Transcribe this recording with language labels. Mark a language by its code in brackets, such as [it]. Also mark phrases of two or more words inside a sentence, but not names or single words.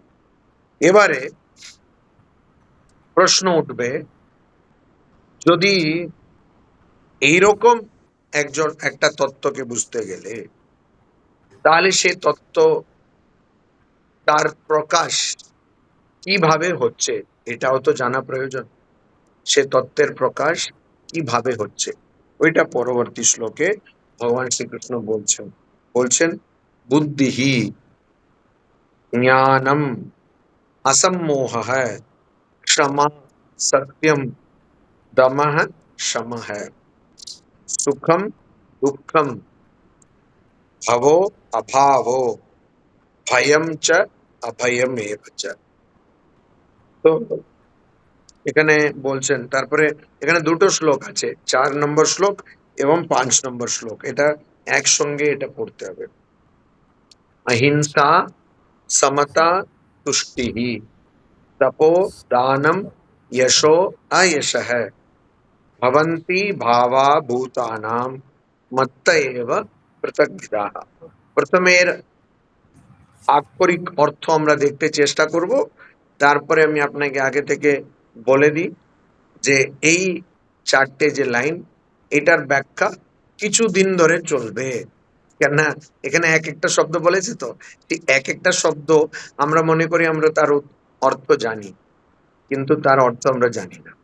[bn] এবারে প্রশ্ন উঠবে, যদি এইরকম একজন একটা তত্ত্বকে বুঝতে গেলে, তাহলে সে তত্ত্ব, তার প্রকাশ কিভাবে হচ্ছে এটাও তো জানা প্রয়োজন। সে তত্ত্বের প্রকাশ কিভাবে হচ্ছে ওইটা পরবর্তী শ্লোকে ভগবান শ্রীকৃষ্ণ বলছেন। [sa] বলছেন, বুদ্ধিহি জ্ঞানম असम्मोह, क्षमा सत्यम, दमः शमः, सुखम दुःखम, भवो अभावो, ভয়ম চ অভয়ম এব চ। [bn] তো এখানে বলছেন, তারপরে এখানে দুটো শ্লোক আছে, 4 নম্বর শ্লোক এবং 5 নম্বর শ্লোক, এটা একসঙ্গে এটা পড়তে হবে। [sa] অহিংসা, সমতা, তুষ্টিহি, तपो दानम, यशो अयशः, भवन्ति भावा भूतानां मत्त एव पृथग्विदाः। [bn] প্রথমে এর আক্ষরিক অর্থ আমরা দেখতে চেষ্টা করব, তারপরে আমি আপনাকে আগে থেকে বলে দিই যে এই চারটে যে লাইন, এটার ব্যাখ্যা কিছুদিন ধরে চলবে। কেননা এখানে এক একটা শব্দ বলেছে, তো এক একটা শব্দ আমরা মনে করি আমরা তার অর্থ জানি, কিন্তু তার অর্থ আমরা জানি না।